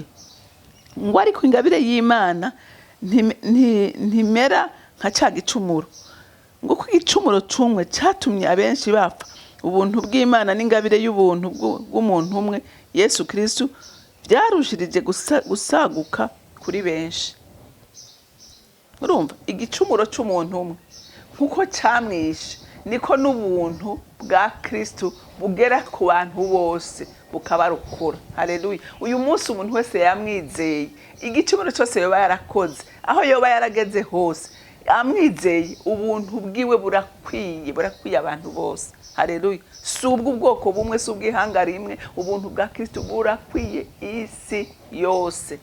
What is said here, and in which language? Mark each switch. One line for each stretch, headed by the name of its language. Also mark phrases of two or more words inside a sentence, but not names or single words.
Rundi: Ngo ariko ingabire y'Imana ntimera nka cya gicumuro, ngo ko igicumuro cumwe cyatumye abenshi bapfa, ubuntu bw'Imana n'ingabire y'ubuntu bw'umuntu umwe Yesu Kristo byarushirije gusaguka kuri benshi. Urumva, igicumuro cy'umuntu umwe nkuko cyamwishe, niko n'ubuntu bwa Kristo bugera ku bantu bose bukabarukura. Haleluya. Uyu munsi umuntu wese yamwizeye, igicumuro cyose yoba yarakoze, aho yoba yarageze hose, amwizeye, ubuntu bwiwe burakwiye abantu bose. Haleluya. Si ubwoko bumwe, si ubw'ihanga rimwe, ubuntu bwa Kristo burakwiye isi yose.